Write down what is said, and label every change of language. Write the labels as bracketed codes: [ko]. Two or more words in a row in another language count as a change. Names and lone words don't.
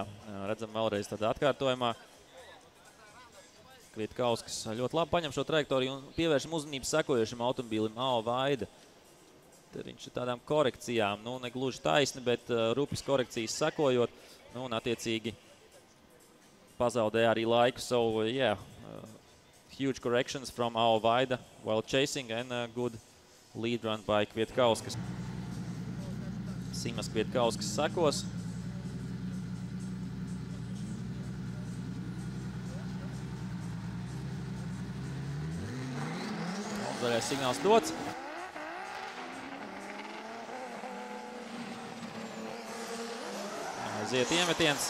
[lv] Redzam vēlreiz tādā atkārtojumā. Kvietkauskas ļoti labi paņem šo trajektoriju un pievēršam uzmanību sekojošam automobīlim Ao Vaida. Te viņš ir tādām korekcijām, nu ne gluži taisni, bet rupjas korekcijas sekojot, nu un attiecīgi pazaudēja arī laiku. [en] So, yeah, huge corrections from Ao Vaida while chasing and a good lead run by Kvietkauskas. [lv] Simas Kvietkauskas sekos. Zaļais signāls dots. Aiziet iemetiens.